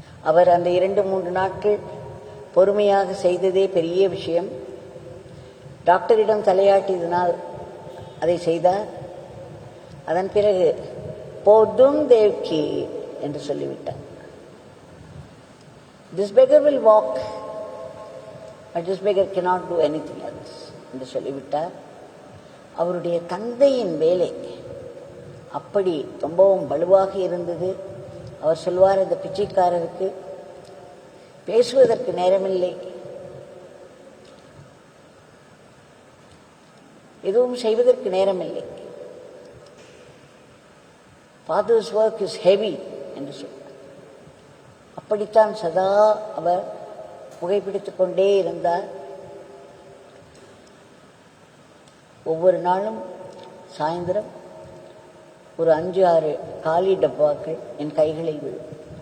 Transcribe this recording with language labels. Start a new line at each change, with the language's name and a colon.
Tamil: அவர் அந்த 2-3 நாட்கள் பொறுமையாக செய்ததே பெரிய விஷயம். டாக்டரிடம் தலையாட்டியதனால் அதை செய்தார். அதன் பிறகு போதும் தேவ்கி என்று சொல்லிவிட்டார்.
English: This beggar will walk, but this beggar cannot do anything else
Tamil: என்று சொல்லிவிட்டார். அவருடைய தந்தையின் வேலை அப்படி ரொம்பவும் வலுவாக இருந்தது. அவர் சொல்வார், இந்த பிச்சைக்காரருக்கு பேசுவதற்கு நேரமில்லை, எதுவும் செய்வதற்கு நேரமில்லை.
English: Father's work is heavy
Tamil: என்று சொல்வார். அப்படித்தான் சதா அவர் புகைப்பிடித்துக் கொண்டே இருந்தார். ஒவ்வொரு நாளும் சாயந்தரம் ஒரு 5-6 காலி டப்பாக்கள் என் கைகளில் விழும்.